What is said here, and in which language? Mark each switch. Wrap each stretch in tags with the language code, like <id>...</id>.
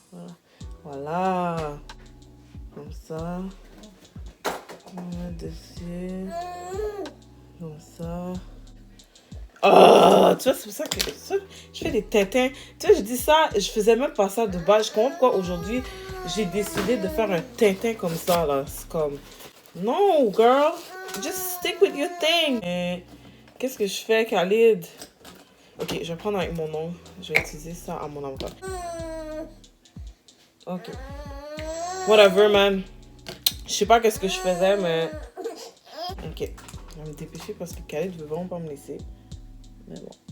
<fr>Voilà. Voilà. Comme ça. On va mettre dessus. Comme ça. Oh, tu vois, c'est pour ça que je fais des tintins. Tu vois, je dis ça, je faisais même pas ça de base. Je comprends pourquoi aujourd'hui, j'ai décidé de faire un tintin comme ça, là. C'est comme, non,</fr> <en>girl, just stick with your thing.</en> <fr>Qu'est-ce que je fais, Khalid? Ok, je vais prendre avec mon ongle. Je vais utiliser ça à mon avantage. Ok.</fr> <en>Whatever, man.</en> <fr>Je sais pas qu'est-ce que je faisais, mais... Ok. Je vais me dépêcher parce que Khalid veut vraiment pas me laisser. Mais bon.</fr>